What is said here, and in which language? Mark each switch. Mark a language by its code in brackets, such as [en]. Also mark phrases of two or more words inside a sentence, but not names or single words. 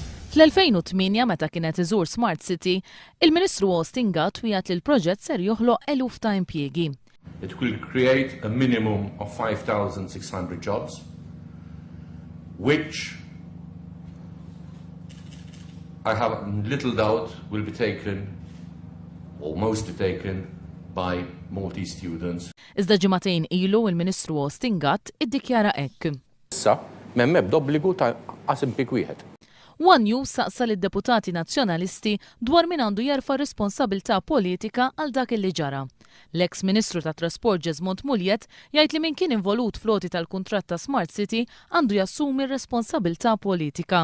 [mt] Fl-2008 meta kienet iżur Smart City, il-Ministru Austin Gatt wieħed li l-proġett ser joħloq eluf ta' impjiegi. [en] It will create a minimum of 5,600 jobs, which I have little doubt will be taken, or mostly taken, by Maltese students. [mt] Iżda ġimagħtejn ilu il-Ministru Austin Gatt iddikjara hekk. Issa, m'hemm ebda obbligu ta' qas impjieg wieħed. One News saqsa lid-deputati nazzjonalisti dwar min għandu jerfa' responsabilità politika għal dak li ġara. L-eks Ministru tat Trasport Ġesmont Muljet jgħid li min kien involut floti tal-kuntratt ta' Smart City għandu jassumi responsabilità politika.